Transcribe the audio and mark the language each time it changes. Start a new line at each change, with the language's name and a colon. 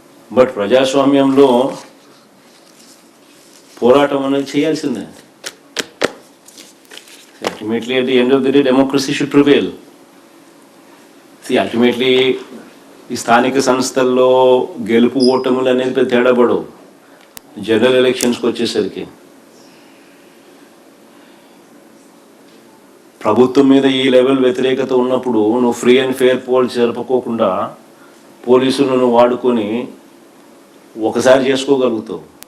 Telugu: But ప్రజాస్వామ్యంలో పోరాటం అనేది చేయాల్సిందే.
English: Ultimately, at the end of the day, democracy should prevail.
Telugu: See, ultimately, ఈ స్థానిక సంస్థల్లో గెలుపు ఓటములు అనేది పెద్ద తేడా పడవు. జనరల్ ఎలక్షన్స్కి వచ్చేసరికి ప్రభుత్వం మీద ఈ లెవెల్ వ్యతిరేకత ఉన్నప్పుడు నువ్వు ఫ్రీ అండ్ ఫెయిర్ పోల్ జరుపుకోకుండా పోలీసులను వాడుకొని ఒకసారి చేసుకోగలుగుతావు.